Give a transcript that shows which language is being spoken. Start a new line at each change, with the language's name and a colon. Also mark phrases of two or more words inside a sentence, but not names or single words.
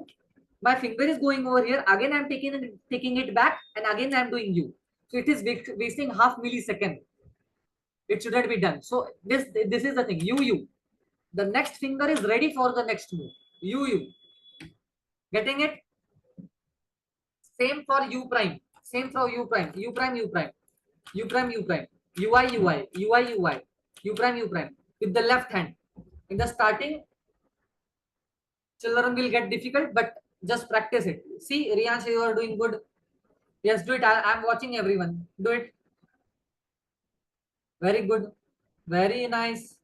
English: My finger is going over here. Again, I'm taking it back, and again I'm doing U. So it is wasting half millisecond. It shouldn't be done. So this is the thing. U. The next finger is ready for the next move. U. Getting it? Same for U prime. Same for U prime. U prime. U prime. U prime. U prime. UI. UI. UI. UI. U prime. U prime. With the left hand. In the starting, children will get difficult, but just practice it. See, Riyansh, you are doing good. Yes, do it. I'm watching everyone. Do it. Very good. Very nice.